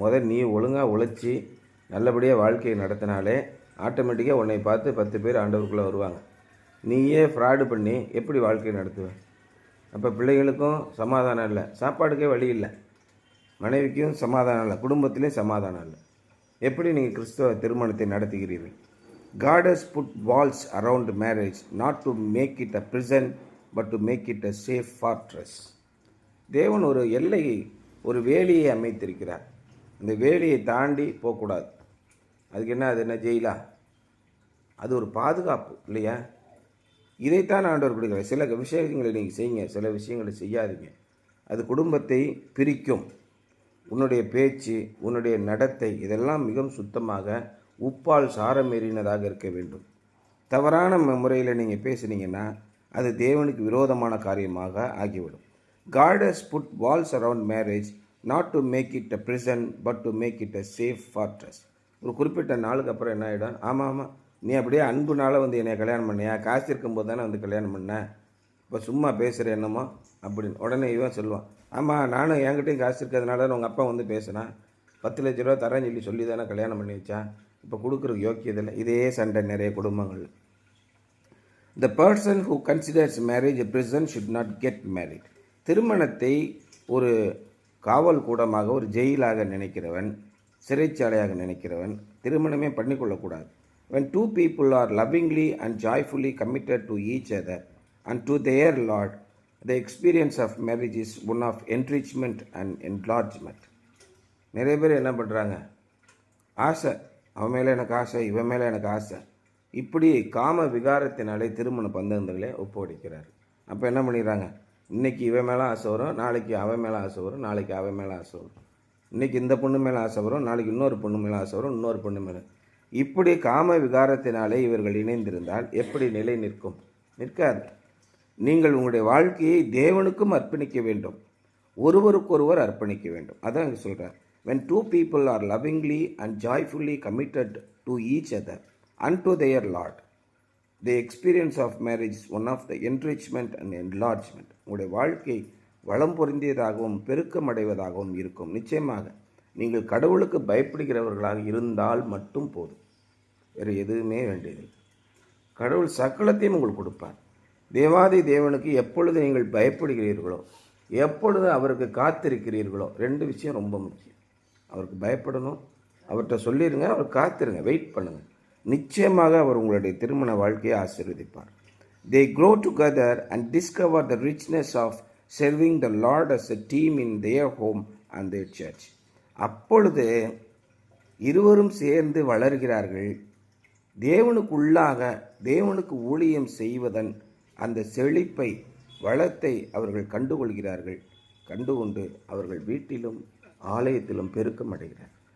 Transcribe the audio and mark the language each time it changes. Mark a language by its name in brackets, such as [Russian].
[Tamil] நீ ஒழுங்காக உழைச்சி நல்லபடியாக வாழ்க்கையை நடத்தினாலே ஆட்டோமேட்டிக்காக உன்னை பார்த்து 10 பேர் ஆண்டவருக்குள்ளே வருவாங்க. நீயே ஃப்ராடு பண்ணி எப்படி வாழ்க்கையை நடத்துவேன்? அப்போ பிள்ளைகளுக்கும் சமாதானம் இல்லை, சாப்பாடுக்கே வழி இல்லை, மனைவிக்கும் சமாதானம் இல்லை, குடும்பத்திலையும் சமாதானம் இல்லை. எப்படி நீங்கள் கிறிஸ்தவ திருமணத்தை நடத்துகிறீர்கள்? [English] God has put walls around marriage not to make it a prison but to make it a safe fortress. [Tamil] தேவன் ஒரு எல்லையை, ஒரு வேலியை அமைத்திருக்கிறார். அந்த வேலியை தாண்டி போகக்கூடாது. அதுக்கு என்ன, அது என்ன ஜெயிலா? அது ஒரு பாதுகாப்பு இல்லையா? இதைத்தான் ஆண்டவர் கொடுக்குறார். சில விஷயங்களை நீங்கள் செய்யுங்க, சில விஷயங்களை செய்யாதீங்க. அது குடும்பத்தை பிரிக்கும். உன்னுடைய பேச்சு, உன்னுடைய நடத்தை இதெல்லாம் மிகவும் சுத்தமாக உப்பால் சாரமேறினதாக இருக்க வேண்டும். தவறான முறையில் நீங்கள் பேசுனீங்கன்னா அது தேவனுக்கு விரோதமான காரியமாக ஆகிவிடும். [English] God has put walls around marriage not to make it a prison but to make it a safe fortress. [Tamil] ஒரு குறிப்பிட்ட நாளுக்கு அப்புறம் என்ன ஆகிடும், ஆமாம் நீ அப்படியே அன்புனால வந்து என்னை கல்யாணம் பண்ணியா, காசு இருக்கும்போது தானே வந்து கல்யாணம் பண்ணேன், இப்போ சும்மா பேசுகிற என்னமோ அப்படின்னு உடனே இவன் சொல்லுவான், ஆமாம் நானும் என்கிட்டையும் காசு இருக்கிறதுனால உங்கள் அப்பா வந்து பேசுனா 10 லட்ச ரூபா தரேன்னு சொல்லி தானே கல்யாணம் பண்ணி வச்சான், இப்போ கொடுக்குறதுக்கு யோக்கியதில்லை. இதே சண்டை நிறைய குடும்பங்கள். [English] The person who considers marriage a prison should not get married. [Tamil] திருமணத்தை ஒரு காவல் கூடமாக, ஒரு ஜெயிலாக நினைக்கிறவன், சிறைச்சாலையாக நினைக்கிறவன் திருமணமே பண்ணிக்கொள்ளக்கூடாது. [English] When two people are lovingly and joyfully committed to each other and to their Lord, the experience of marriage is one of enrichment and enlargement. [Tamil] நிறைய பேர் என்ன பண்ணுறாங்க, ஆசை, அவன் மேலே எனக்கு ஆசை, இவன் மேலே எனக்கு ஆசை, இப்படி காம விகாரத்தினாலே திருமண பந்தங்களே ஒப்படைக்கிறார். அப்போ என்ன பண்ணிடுறாங்க, இன்றைக்கி இவன் மேலே ஆசை வரும், நாளைக்கு அவன் மேலே ஆசை வரும், நாளைக்கு அவன் மேலே ஆசை வரும். இன்றைக்கி இந்த பொண்ணு மேலே ஆசை வரும், நாளைக்கு இன்னொரு பொண்ணு மேலே ஆசை வரும், இன்னொரு பொண்ணு மேலே. இப்படி காம விகாரத்தினாலே இவர்கள் இணைந்திருந்தால் எப்படி நிலை நிற்கும்? நிற்காது. நீங்கள் உங்களுடைய வாழ்க்கையை தேவனுக்கும் அர்ப்பணிக்க வேண்டும், ஒருவருக்கொருவர் அர்ப்பணிக்க வேண்டும். அதான் இங்கே சொல்கிறார். [English] when two people are lovingly and joyfully committed to each other unto their Lord, the experience of marriage is one of the enrichment and enlargement. [Tamil] உங்களுடைய வாழ்க்கை வளம் பொருந்தியதாகவும் பெருக்கமடைவதாகவும் இருக்கும். நிச்சயமாக நீங்கள் கடவுளுக்கு பயப்படுகிறவர்களாக இருந்தால் மட்டும் போதும், வேறு எதுவுமே வேண்டியது. கடவுள் சகலத்தையும் உங்களுக்கு கொடுப்பார். தேவாதி தேவனுக்கு எப்பொழுது நீங்கள் பயப்படுகிறீர்களோ, எப்பொழுது அவருக்கு காத்திருக்கிறீர்களோ, ரெண்டு விஷயம் ரொம்ப முக்கியம். அவருக்கு பயப்படணும், அவர்கிட்ட சொல்லிடுங்க, அவர் காத்திருங்க, வெயிட் பண்ணுங்கள். நிச்சயமாக அவர் உங்களுடைய திருமண வாழ்க்கையை ஆசீர்வதிப்பார். [English] They grow together and discover the richness of serving the Lord as a team in their home and their church. [Tamil] அப்பொழுது இருவரும் சேர்ந்து வளர்கிறார்கள். தேவனுக்குள்ளாக தேவனுக்கு ஊழியம் செய்வதன் அந்த செழிப்பை, வளத்தை அவர்கள் கண்டுகொள்கிறார்கள். கண்டுகொண்டு அவர்கள் வீட்டிலும் ஆலயத்திலும் பெருக்கம் அடைகிறார்.